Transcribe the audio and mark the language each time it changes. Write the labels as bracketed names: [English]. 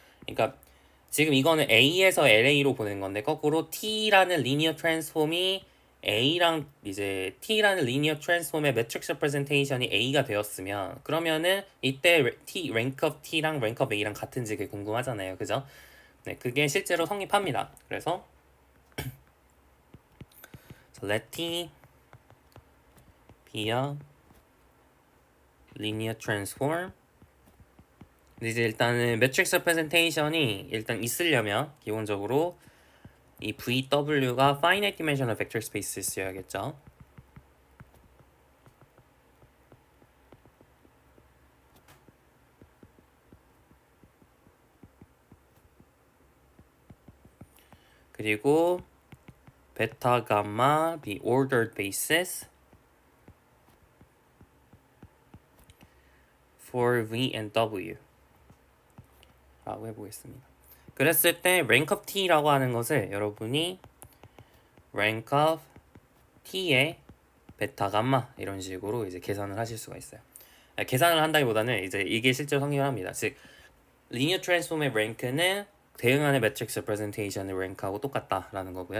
[Korean] 그러니까 지금 이거는 A에서 LA로 보낸 건데 거꾸로 T라는 리니어 트랜스폼이 A랑 이제 T라는 리니어 트랜스폼의 매트릭스 레프레젠테이션이 A가 되었으면 그러면은 이때 T 랭크 오브 T랑 랭크 오브 A랑 같은지 그게 궁금하잖아요. 그죠? 네, 그게 실제로 성립합니다. 그래서 [English] let T be a linear transform. [Korean] 이제 일단은 매트릭스 레프레젠테이션이 일단 있으려면 기본적으로 이 VW가 [English] finite dimensional vector spaces [Korean] 여야겠죠. [English] 그리고 [Korean] 베타 감마 [English] be ordered basis for V and W [Korean] 라고 해보겠습니다. 그랬을 때 [English] rank of T [Korean] 라고 하는 것을 여러분이 rank of T의 베타 감마 이런 식으로 이제 계산을 하실 수가 있어요. 계산을 한다기보다는 이제 이게 실제로 성립을 합니다. 즉 linear transform의 rank는 대응하는 매트릭스 레프레젠테이션의 rank하고 똑같다라는 거고요.